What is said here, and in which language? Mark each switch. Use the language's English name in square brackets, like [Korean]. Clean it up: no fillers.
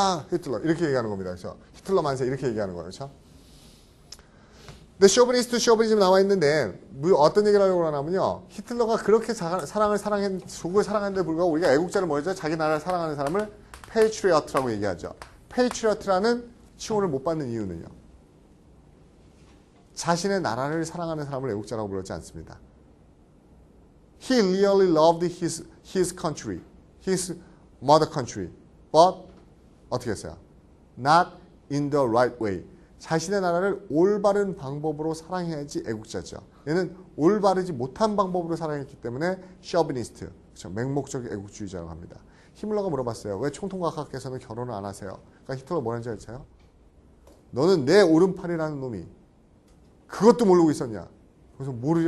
[Korean] 히틀러 이렇게 얘기하는 겁니다. 그렇죠? 히틀러 만세 이렇게 얘기하는 거예요. 그렇죠? 근데 쇼비니즘 나와 있는데 어떤 얘기를 하려고 하냐면요. 히틀러가 그렇게 조국을 사랑했는데 불구하고 우리가 애국자를 뭐였죠? 자기 나라를 사랑하는 사람을 페이트리어트라고 얘기하죠. 페이트리어트라는 칭호를 못 받는 이유는요. 자신의 나라를 사랑하는 사람을 애국자라고 부르지 않습니다. [English] He really loved his country, his mother country, but [Korean] 어떻게 했어요? [English] Not in the right way. [Korean] 자신의 나라를 올바른 방법으로 사랑해야지 애국자죠. 얘는 올바르지 못한 방법으로 사랑했기 때문에 셔비니스트, 그렇죠? 맹목적 애국주의자라고 합니다. 히틀러가 물어봤어요. 왜 총통각하께서는 결혼을 안 하세요? 그러니까 히틀러가 뭐라는지 알죠? 너는 내 오른팔이라는 놈이 그것도 모르고 있었냐? 그래서 모르죠.